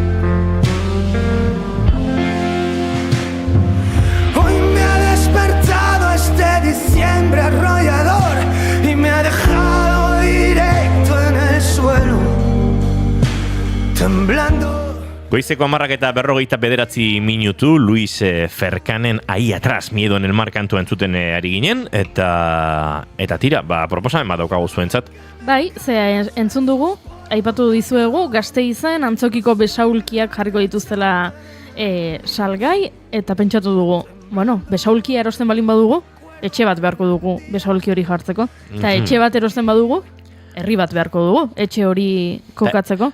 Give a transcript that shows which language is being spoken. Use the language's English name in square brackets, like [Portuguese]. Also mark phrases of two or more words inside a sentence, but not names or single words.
[Spanish] Hoy me ha despertado este diciembre arrollador y me ha dejado directo en el suelo, temblando. [Basque] Goizeko 11:49 Luis Ferkanen Ahí atrás, miedo en el mar kantua entzuten ari ginen, eta tira, proposamen bat daukagu zuentzat. Bai, entzun dugu, aipatu dizuegu, Gasteizen antzokiko besaulkiak jarriko dituztela salgai, eta pentsatu dugu, besaulkia erosten balin badugu, etxe bat beharko dugu besaulki hori jartzeko, eta etxe bat erosten badugu, herri bat beharko dugu, etxe hori kokatzeko.